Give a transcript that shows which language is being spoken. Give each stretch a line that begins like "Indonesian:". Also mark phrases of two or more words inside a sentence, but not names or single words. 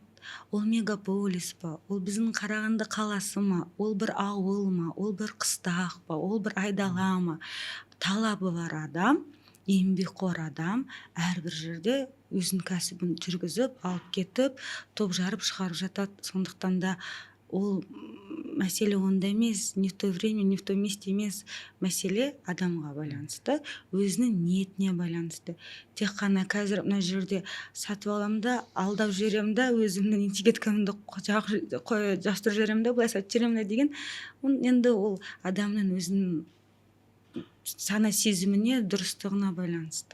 Kazakh: Ол мегаполис па, ол біздің Қарағанды қаласы ма, ол бір ауыл ма, ол бір қыстақ па, ол бір айдала ма. Талабы бар адам, еңбекқор адам әрбір жерде өзінің кәсібін жүргізіп, алып кетіп, топ жарып шығарып жатады. Сондықтан да ол мәселе онда емес,
Russian: не в то время, не в то месте емес.
Kazakh: Мәселе адамға байланысты, өзінің ниетіне байланысты. Тек қана қазір мына жерде сатып аламын да, алдап жіберемін да, өзімнің этикеткамды жастырып жіберемін да, былай сатып жіберемін деген, енді ол адамның өзінің сана сезіміне, дұрыстығына байланысты.